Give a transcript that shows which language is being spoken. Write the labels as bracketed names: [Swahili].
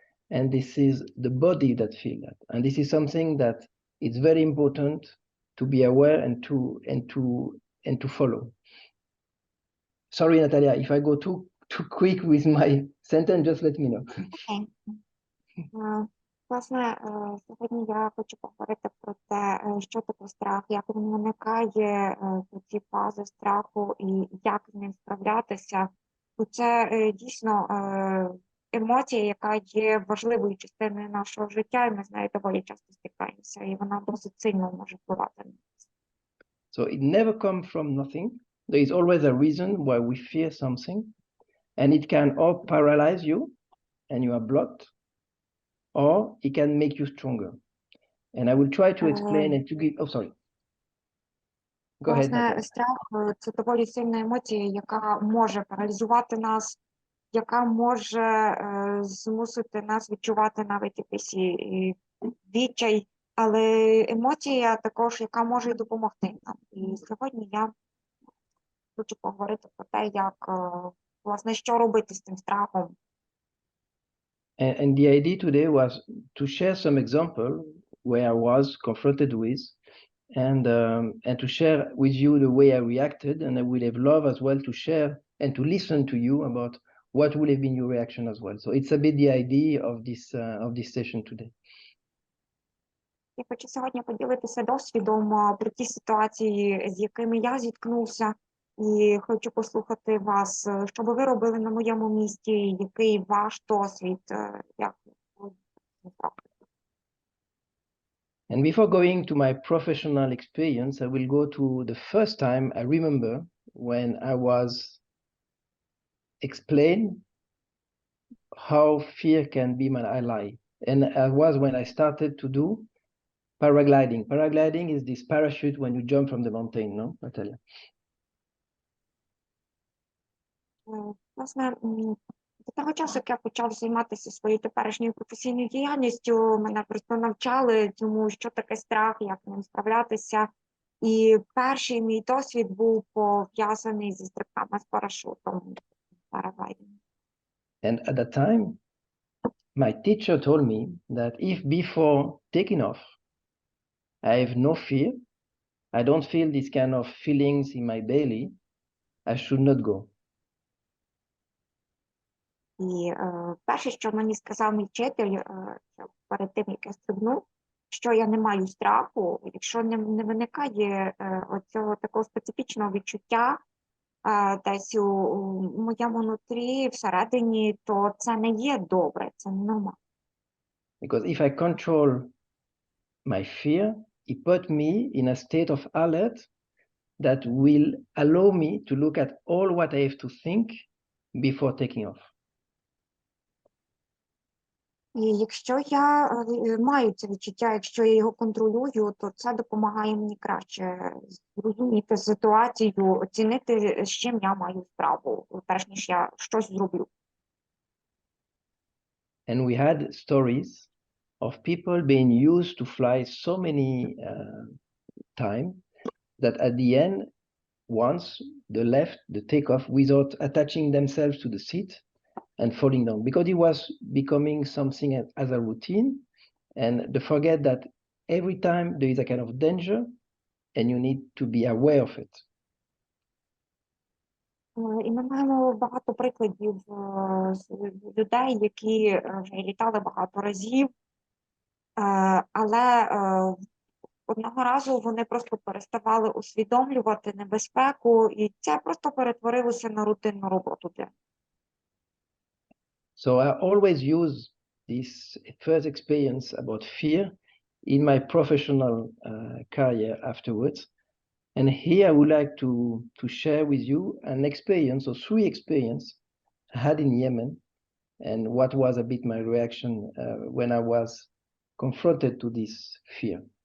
[English] And this is the body that feels that. And this is something that is very important to be aware and to follow. Sorry, Natalia, if I go too quick with my sentence, just let me know. [Ukrainian] Власне, сьогодні я хочу поговорити про те, що таке страх, як він виникає, ці фази страху і як з ним справлятися. Бо це дійсно емоція, яка є важливою частиною нашого життя, і ми з нею доволі часто стикаємося, і вона досить сильно може впливати на нас. [English] So it never comes from nothing. There is always a reason why we fear something, and it can or paralyze you and you are blocked, or it can make you stronger. And I will try to explain and to give, sorry. Go ahead, Natalia. [Ukrainian] Страх – це доволі сильна емоція, яка може паралізувати нас, яка може змусити нас відчувати навіть якийсь відчай, але емоція також, яка може допомогти нам. І сьогодні я хочу поговорити про те, як, власне, що робити з цим страхом. [English] And the idea today was to share some example where I was confronted with, and to share with you the way I reacted, and I would have loved as well to share and to listen to you about what would have been your reaction as well. So it's a bit the idea of this session today. [Ukrainian] Я хочу сьогодні поділитися досвідом про ті ситуації, з якими я зіткнувся, і хочу послухати вас, що би ви робили на моєму місці, який ваш досвід, як ви. [English] And before going to my professional experience, I will go to the first time I remember when I was explained how fear can be my ally. And it was when I started to do paragliding. Paragliding is this parachute when you jump from the mountain, no, Natalia? [Ukrainian] Власне, до того часу, як я почав займатися своєю теперішньою професійною діяльністю, мене просто навчали тому, що таке страх, як ним справлятися. І перший мій досвід був пов'язаний зі стрибками з парашутом. [English] And at that time, my teacher told me that if before taking off, I have no fear, I don't feel this kind of feelings in my belly, I should not go. [Ukrainian] І перше, що мені сказав мій вчитель, перед тим, як я стрибну, що я не маю страху, якщо не виникає оцього такого специфічного відчуття десь у моєму нутрі, всередині, то це не є добре, це не нормально. [English] Because if I control my fear, it put me in a state of alert that will allow me to look at all what I have to think before taking off. [Ukrainian] І якщо я маю це відчуття, якщо я його контролюю, то це допомагає мені краще зрозуміти ситуацію, оцінити, з чим я маю справу, перш ніж я щось зроблю. [English] And we had stories of people being used to fly so many times that at the end, once they left the takeoff without attaching themselves to the seat and falling down, because it was becoming something as a routine, and they forget that every time there is a kind of danger and you need to be aware of it. [Ukrainian] І ми маємо багато прикладів людей, які вже літали багато разів, але одного разу вони просто переставали усвідомлювати небезпеку, і це просто перетворилося на рутинну роботу. [English] So I always use this first experience about fear in my professional career afterwards. And here I would like to share with you an experience or 3 experiences I had in Yemen and what was a bit my reaction when I was confronted to this fear.